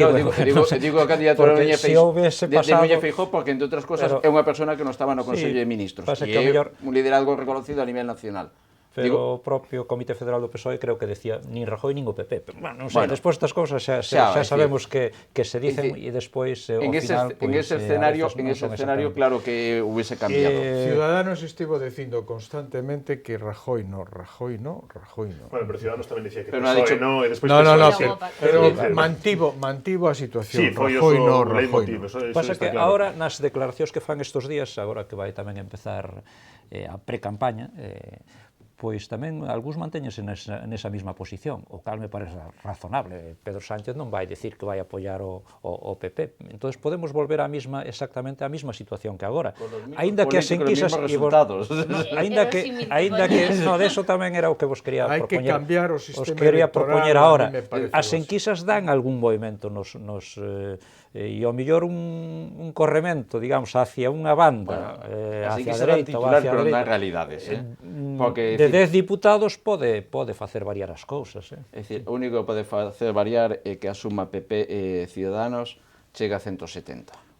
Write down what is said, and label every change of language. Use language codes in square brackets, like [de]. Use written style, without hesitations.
[gl] Digo a candidatura de Núñez Feijóo porque, entre outras cosas, é unha persona que non estaba no Consello de Ministros e é un liderazgo reconocido a nivel nacional. Pero o propio Comité Federal do PSOE creo que decía nin Rajoy nin o PP. Pero, bueno, non sei, despois estas cousas xa sabemos que se dicen e despois ao final... [es] En ese escenario, claro que hubiese cambiado. [gl] Ciudadanos estivo dicindo constantemente que Rajoy no. Bueno, pero Ciudadanos tamén dicía que PSOE no, e despois pero mantivo a situación. Sí, foi o leitmotiv. Pasa que agora, nas declaracións que fan estes días, agora que vai tamén empezar a pre-campaña, Pois tamén algúns mantéñense nesa mesma posición, o cal me parece razonable. Pedro Sánchez non vai dicir que vai apoiar o PP. Entón, podemos volver exactamente á mesma situación que agora. Aínda que as enquisas... Aínda que... No, deso tamén era o que vos quería propoñer. Hai que cambiar o sistema electoral. electoral. As enquisas dan algún movimento e ao mellor un corremento, digamos, hacia unha banda, hacia a dereita ou hacia a dereita. Pero non hai realidades, Porque, de 10 diputados pode facer variar as cousas. É dicir, o único que pode facer variar é que a suma PP e Ciudadanos chega a 170.